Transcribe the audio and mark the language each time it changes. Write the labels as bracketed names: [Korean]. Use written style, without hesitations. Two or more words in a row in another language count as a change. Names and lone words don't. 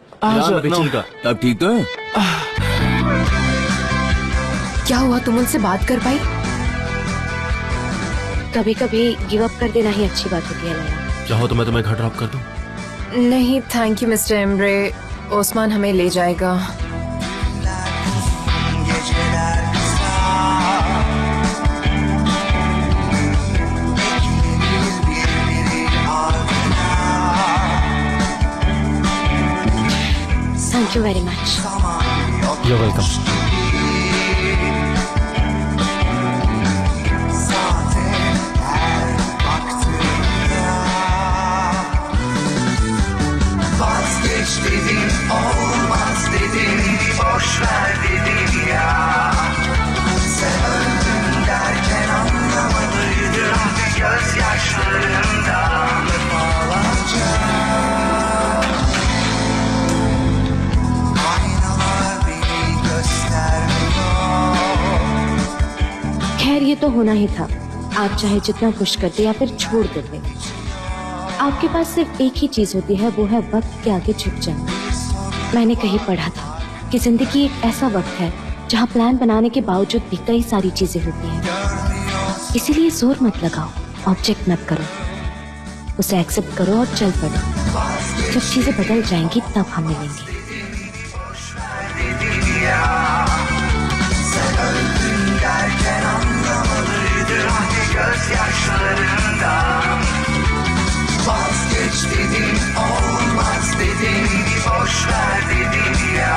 [Hindi] अब ठीक तो है? क्या हुआ, तुम उनसे बात कर पाई? कभी कभी [English] give up [Hindi] कर देना ही अच्छी बात होती है लैला। चाहो तो मैं तुम्हें घर ड्रॉप कर दूं? नहीं [English] thank you [Hindi] मिस्टर एम्ब्रे, ओस्मान हमें ले जाएगा। [Turkish] Geceler kısa, birbiri ardına. [English] thank you very much. [Turkish] Zaman yok [English] You're welcome. [Turkish] zaten her baktığımda. Vazgeç dedim, olmaz dedim, boş ver dedim ya. Sen öldün derken anlamadıydım, gözyaşlarımdan defalarca. Aynalar beni göstermiyor. [Hindi] खैर ये तो होना ही था। आप चाहे जितना पुश करते या फिर छोड़ देते, आपके पास सिर्फ एक ही चीज होती है, वो है वक्त के आगे झुक जाना। मैंने कहीं पढ़ा था कि जिंदगी एक ऐसा वक्त है जहाँ प्लान बनाने के बावजूद भी कई सारी चीजें होती हैं। इसीलिए जोर मत लगाओ, ऑब्जेक्ट मत करो, उसे एक्सेप्ट करो और चल पड़ो। जब चीजें बदल जाएंगी तब हम मिलेंगे। [Turkish] Sen öldün derken anlamalıydım, gözyaşlarımdan. Vazgeç dedim, olmaz dedim, boş ver dedim ya.